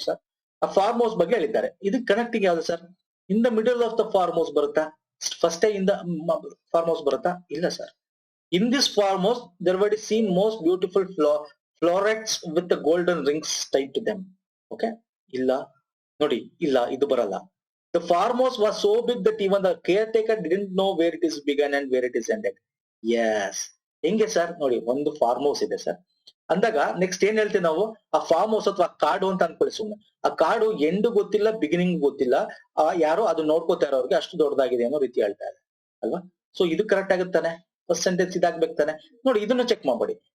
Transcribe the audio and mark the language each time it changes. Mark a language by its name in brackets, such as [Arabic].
[Kannada] ಹೌದು ಸರ್, ಆ farm house ಬಗ್ಗೆ ಹೇಳಿದ್ದಾರೆ. ಇದು ಕನೆಕ್ಟಿಂಗ್ ಯಾವ್ದು sir? [English] in the middle of the farm house [Kannada] ಬರುತ್ತಾ? [English] first in the farm house [Kannada] ಬರುತ್ತಾ? ಇಲ್ಲ sir. [English] In this farm house there were seen most beautiful florets with the golden rings tied to them. [Kannada] Okay, ಇಲ್ಲ ನೋಡಿ, ಇಲ್ಲ ಇದು ಬರಲ್ಲ. [English] The farm house was so big that even the caretaker didn't know where it is begun and where it is ended. [Kannada] Yes, ಹೆಂಗೆ sir? ನೋಡಿ, ಒಂದು farm house ಇದೆ sir ಅಂದಾಗ ನೆಕ್ಸ್ಟ್ ಏನ್ ಹೇಳ್ತೀವಿ ನಾವು? ಆ ಫಾರ್ಮ್ ಹೌಸ್ ಅಥವಾ ಕಾಡು ಅಂತ ಅನ್ಕೊಳ್ಳಿ ಸುಮ್ಮನೆ. ಆ ಕಾಡು ಎಂಡ್ ಗೊತ್ತಿಲ್ಲ, ಬಿಗಿನಿಂಗ್ ಗೊತ್ತಿಲ್ಲ. ಯಾರೋ ಅದು ನೋಡ್ಕೋತಾ ಇರೋರಿಗೆ ಅಷ್ಟು ದೊಡ್ಡದಾಗಿದೆ ಅನ್ನೋ ರೀತಿ ಹೇಳ್ತಾ ಇದೆ ಅಲ್ವಾ. ಸೊ ಇದು ಕರೆಕ್ಟ್ ಆಗುತ್ತಾನೆ, ಫಸ್ಟ್ ಸೆಂಟೆನ್ಸ್ ಇದಾಗ್ಬೇಕು ತಾನೆ. ನೋಡಿ ಇದನ್ನು ಚೆಕ್ ಮಾಡ್ಬೇಡಿ.